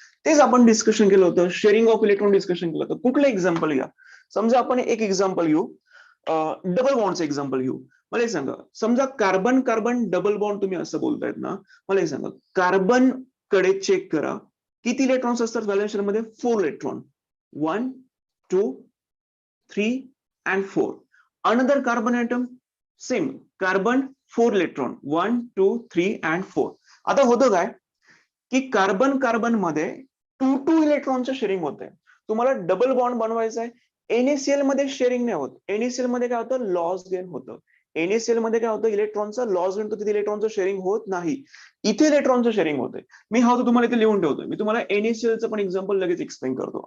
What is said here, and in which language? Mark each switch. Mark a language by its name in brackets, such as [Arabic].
[Marathi] तेच आपण डिस्कशन केलं होतं, शेअरिंग ऑफ इलेक्ट्रॉन डिस्कशन केलं होतं. कुठलं एक्झाम्पल घ्या? समजा आपण एक एक्झाम्पल घेऊ, डबल बॉन्डचं एक्झाम्पल घेऊ. मला एक सांगा, समजा कार्बन कार्बन डबल बॉन्ड तुम्ही असं बोलतायत ना, मला एक सांगा, कार्बन कडे चेक करा, किती इलेक्ट्रॉन्स असतात व्हॅलेन्स शेल मध्ये? 4 electron. 1, 2, 3 and 4. [English] Another carbon atom, same, carbon 4 electron. 1, 2, 3 and 4. [Marathi] आता होतं काय? की कार्बन कार्बन मध्ये 2 इलेक्ट्रॉनचं शेअरिंग होत आहे. तुम्हाला डबल बॉन्ड बनवायचा आहे. NaCl मध्ये शेअरिंग नाही होत. NaCl मध्ये काय होतं, लॉस गेन होतं. NaCl मध्ये काय होतं, इलेक्ट्रॉनचं लॉस गेन होतं, तिथे इलेक्ट्रॉनचं शेअरिंग होत नाही. इथे इलेक्ट्रॉनचं शेअरिंग होतंय. मी हा तुम्हाला इथे लिहून ठेवतोय. मी तुम्हाला NaClचं पण एक्झाम्पल लगेच एक्सप्लेन करतो.